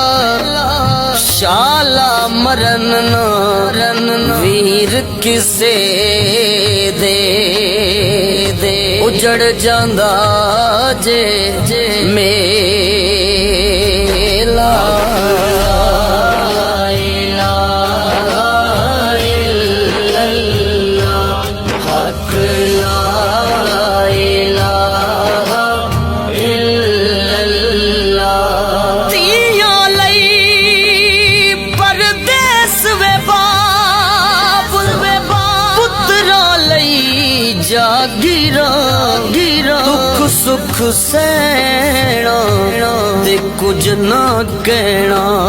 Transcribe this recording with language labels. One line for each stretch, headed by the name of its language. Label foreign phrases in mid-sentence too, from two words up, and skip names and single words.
Punjabi: شالا مرن نہ ویر کسے دے، اجڑ جاندا جے میلہ.
Arabic: إله إلا الله، حق لا إله إلا الله.
Punjabi: تیاں لئی پردیس وے باپ، پتراں لئی جاگیراں، دکھ سکھ سینا تے کجھ نہ کہنا.